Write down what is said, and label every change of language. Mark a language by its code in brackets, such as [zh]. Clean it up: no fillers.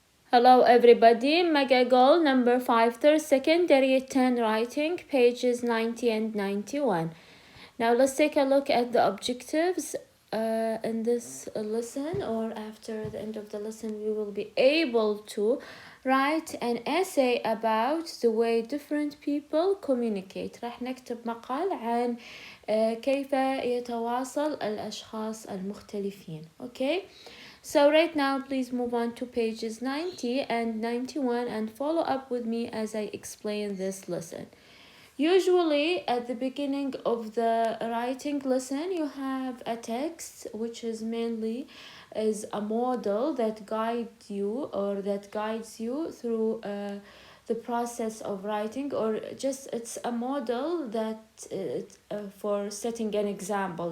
[en] Hello everybody, mega goal number 5, third secondary 10 writing, pages 90 and 91. Now let's take a look at the objectives in this lesson, or after the end of the lesson we will be able to write an essay about the way different people communicate. [ar] راح نكتب مقال عن كيف يتواصل الأشخاص المختلفين. [en] Okay? So right now, please move on to pages 90 and 91 and follow up with me as I explain this lesson. Usually, at the beginning of the writing lesson, you have a text which is mainly is a model that guides you through the process of writing, or just it's a model that for setting an example.